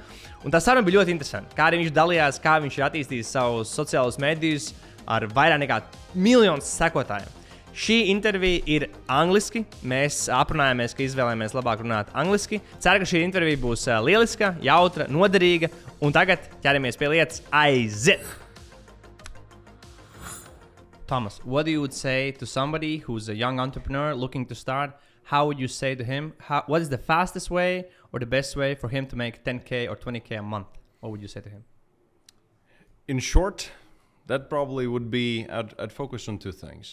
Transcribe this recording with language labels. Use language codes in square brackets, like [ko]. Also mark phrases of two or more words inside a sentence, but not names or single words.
[lv] Un tā saruna bija ļoti interesanta. Kā arī viņš dalījās, kā viņš ir attīstījis savus sociālos medijus ar vairāk nekā 1 miljonu sekotājiem. Šī intervija ir angliski. Mēs aprunājāmies, ka izvēlējāmies labāk runāt angliski. Ceru, ka šī intervija būs lieliska, jautra, noderīga. Un tagad ķeramies pie lietas. Aiziet! [en] Thomas, what do you would say to somebody who's a young entrepreneur looking to start? How would you say to him, what is the fastest way or the best way for him to make 10K or 20K a month? What would you say to him? In short, that probably would be, I'd focus on two things.